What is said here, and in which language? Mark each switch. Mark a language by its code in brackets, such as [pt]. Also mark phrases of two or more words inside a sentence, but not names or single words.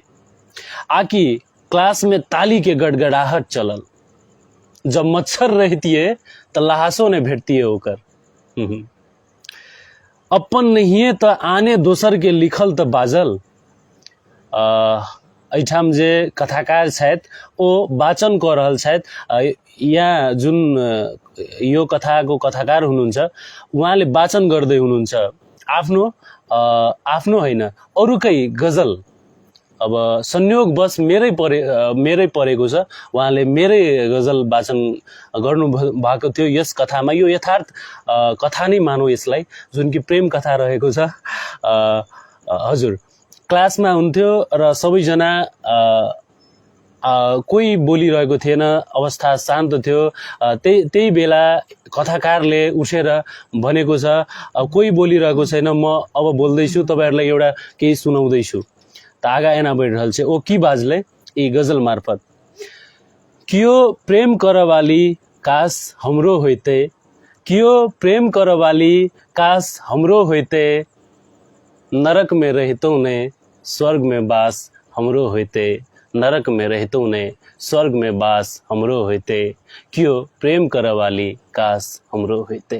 [mai] आकि क्लास में ताली के गड़गड़ाहट चलल, जब मच्छर रहतिए त लहासो ने भेटतिए ओकर। अपन नहिए त आने दोसर के लिखल त बाजल। एहिठाम जे कथाकार छथि ओ वाचन कऽ रहल छथि। [ne] यहाँ जुन यो कथाको कथाकार हुनुहुन्छ उहाँले वाचन गर्दै हुनुहुन्छ आफ्नो आफ्नो होइन अरूकै गजल। अब संयोगवश मेरै परेको छ, उहाँले मेरै गजल वाचन गर्नु भएको थियो यस कथामा। यो यथार्थ कथा नै मानौ यसलाई, जुन कि प्रेम कथा रहेको छ। हजुर क्लासमा हुन्थ्यो र सबैजना कोही बोलिरहेको थिएन, अवस्था शान्त थियो। त्यही बेला कथाकारले उठेर भनेको छ कोही बोलिरहेको छैन, म अब बोल्दैछु, तपाईँहरूलाई एउटा केही सुनाउँदैछु। [mai] त आगा एना बढ़ रहल छै ओ की बाजले ई गजल मार्फत। कियो प्रेम करवाली काश हमरो होइते, कियो प्रेम करवाली काश हमरो होइते, नरक में रहतौ ने स्वर्ग में बास हमरो होइते, नरक में रहतौ ने स्वर्ग में बास हमरो होइते, कियो प्रेम करवाली काश हमरो होइते।